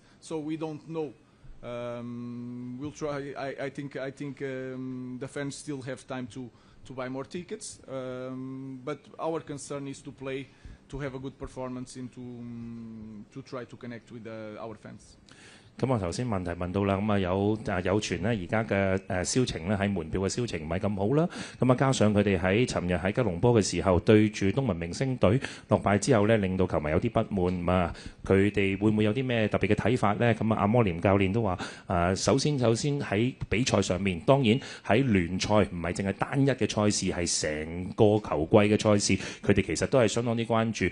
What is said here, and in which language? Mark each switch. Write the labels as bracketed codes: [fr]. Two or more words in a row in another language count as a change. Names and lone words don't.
[en] So we don't know. We'll try. I think the fans still have time to buy more tickets. But our concern is to play, to have a good performance, and to try to connect with our fans. [yue] 咁我頭先問題問到啦，咁啊有傳咧而家嘅銷情咧喺門票嘅銷情唔係咁好啦，咁啊加上佢哋喺尋日喺吉隆坡嘅時候對住東文明星隊落敗之後咧，令到球迷有啲不滿，咁啊佢哋會唔會有啲咩特別嘅睇法咧？咁啊阿摩廉教練都話首先喺比賽上面，當然喺聯賽唔係淨係單一嘅賽事，係成個球季嘅賽事，佢哋其實都係相當之關注。